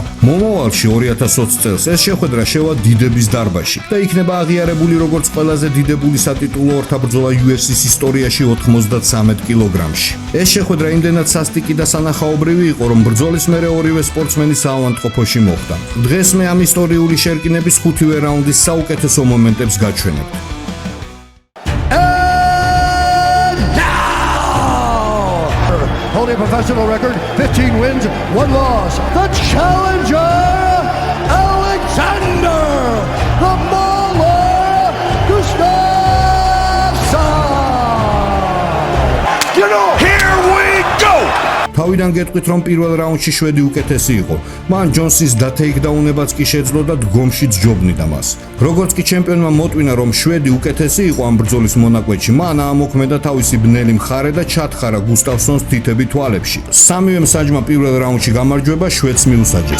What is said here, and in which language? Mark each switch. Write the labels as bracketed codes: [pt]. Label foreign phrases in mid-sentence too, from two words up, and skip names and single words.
[ka] მომავალში 2020 წელს ეს შეხვედრა შევა დიდების დარბაზში და იქნება აღიარებული როგორც ყველაზე დიდებული სატიტულო ორთაბრძოლა UFC-ს ისტორიაში 93 კილოგრამში. ეს შეხვედრა იმდენად სასტიკი და სანახაობრივი იყო, რომ ბრძოლის მერე ორივე სპორტსმენი საავადმყოფოში მოხვდა. დღეს მე ამ ისტორიული შერკინების 5-ვე რაუნდის საუკეთესო მომენტებს გაჩვენებ. [en] Holding a professional record, 15 wins, 1 loss. The challenger, Alexander the Mauler Gustafsson. You know, here we go! [ka] თავიდან გეტყვით, რომ პირველ რაუნდში შვედი უკეთესი იყო. მან ჯონსის და თეიქდაუნებაც კი შეძლო და დგომში ჯობნიდა მას. როგორც კი ჩემპიონმა მოტვინა, რომ შვედი უკეთესი იყო ამ ბრძოლის მონაკვეთში, მან აამოქმედა თავისი ბნელი მხარე და ჩათხარა გუსტავსონს თითები თვალებში. სამივე მსაჯმა პირველ რაუნდში გამარჯვება შვედს მიუსაჯეს.